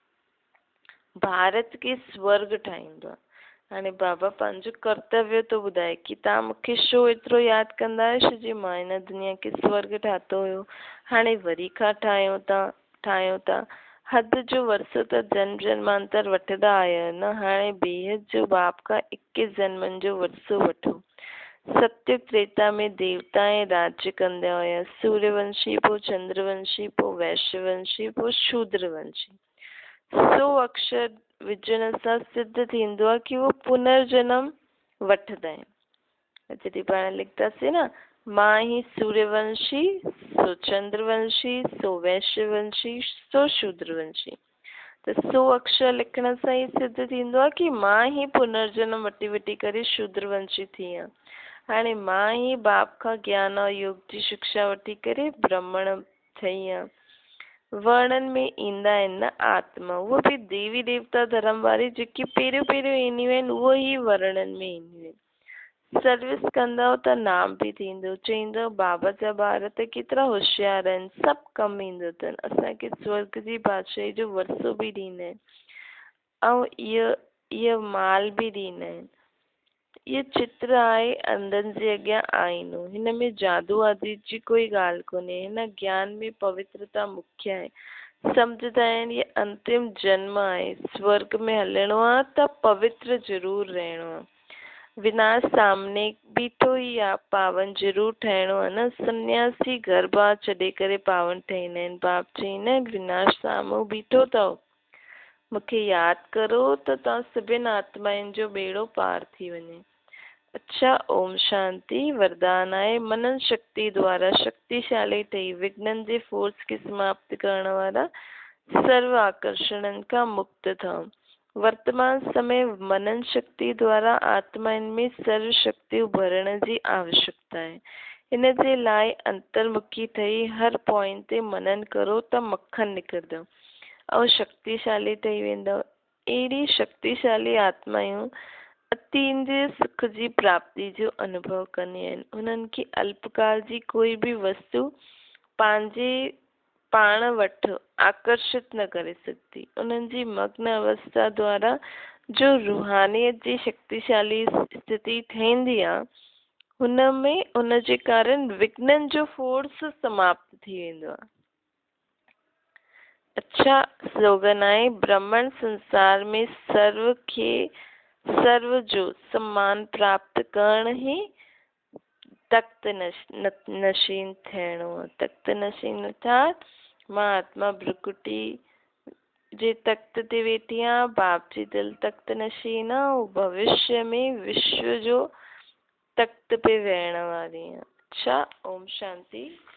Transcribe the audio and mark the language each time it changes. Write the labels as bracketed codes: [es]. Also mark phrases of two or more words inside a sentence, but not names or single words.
[sd] भारत खे स्वर्ग ठाहींदो आहे। हाणे बाबा पंहिंजो कर्तव्य थो ॿुधाए कि तव्हां मूंखे छो एतिरो यादि कंदा आहियो, छो जे मां हिन दुनिया खे स्वर्ग ठातो हुयो। हाणे वरी खां ठाहियूं था। हद जो वरसो त जन्म जन्मांतर वठंदा आया आहियो न। हाणे बेहद जो बाप खां 21 जन्मनि जो वरसो वठो। सत्य त्रेता में देवता ऐं राज्य कंदा हुया। सूर्यवंशी, पोइ चंद्रवंशी, पोइ वैश्यवंशी, पोइ शूद्रवंशी। 100 अक्षर विझण सां सिद्ध थींदो आहे कि वो पुनर्जन्म वठंदा आहिनि। जॾहिं पाण लिखंदासीं न, मां ही सूर्यवंशी, सो चंद्रवंशी, सो वैश्यवंशी, सो शूद्रवंशी। त 100 अक्षर लिखण सां ही सिद्ध थींदो आहे कि मां ही पुनर्जन्म वठी वठी करे शूद्रवंशी थी आहियां। हाणे मां ही बाप खां ज्ञान और योग जी शिक्षा वठी करे ब्राह्मण ठही आहियां। वर्णन में ईंदा आहिनि न आत्मा, उहो बि देवी देवता धर्म वारी जेकी पहिरियों ईंदियूं आहिनि, उहो ही वर्णन में ईंदियूं आहिनि। सर्विस कंदव त नाम बि थींदो। चईंदो बाबा जा ॿार त केतिरा होशियार आहिनि, सभु कमु ईंदो अथनि। असांखे स्वर्ग जी बादशाही जो वरसो बि ॾींदा आहिनि ऐं इहो माल बि ॾींदा आहिनि। इहो चित्र आहे अंधनि जे अॻियां आईनो। हिन में जादू आदि जी कोई ॻाल्हि कोन्हे। हिन ज्ञान में पवित्रता मुख्य आहे। सम्झंदा आहिनि ये अंतिम जन्म आहे, स्वर्ग में हलणो आहे त पवित्र ज़रूर रहणो आहे। विनाश सामने बीठो ई आहे, पावन ज़रूर ठहिणो आहे न। सन्यासी घर बार छॾे करे पावन ठहींदा आहिनि। बाप चईंदा आहिनि विनाश साम्हूं बीठो अथव, मूंखे यादि करो त तव्हां सभिनि आत्माउनि जो बेड़ो पार थी वञे। अच्छा, ओम शांति। वरदान आहे मनन शक्ति द्वारा शक्तिशाली ठही विघ्नन जे फोर्स खे समाप्त करण वारा सर्व आकर्षणनि खां मुक्त थो। वर्तमान समय मनन शक्ति द्वारा आत्माउनि में सर्व शक्तियूं भरण जी आवश्यकता आहे। इन जे लाइ अंतर्मुखी ठही हर पॉइंट ते मनन करो त मक्खन निकिरंदो ऐं शक्तिशाली ठही वेंदव। अहिड़ी शक्तिशाली आत्मायूं अतींद्रिय सुख जी प्राप्ति जो अनुभव कंदियूं आहिनि। उन्हनि खे अल्पकाल जी कोई बि वस्तु पंहिंजे पाण वटि आकर्षित न करे सघंदी। उन्हनि जी मग्न अवस्था द्वारा जो रूहानियत जी शक्तिशाली स्थिति ठहींदी आहे, हुनमें उनजे कारण विघ्नन जो फोर्स समाप्त थी वेंदो आहे। अच्छा, स्लोगन आहे ब्रह्मन संसार में सर्व जो सम्मान प्राप्त करण ही तख्त नशीन थियणो आहे। तख्त नशीन अर्थात मां आत्मा भ्रुकुटी जे तख्त ते वेठी आहियां। बाप जी दिल तख्त नशीन आहे। ऐं भविष्य में विश्व जो तख्त पे वेहण वारी आहियां। अच्छा, ओम शांति।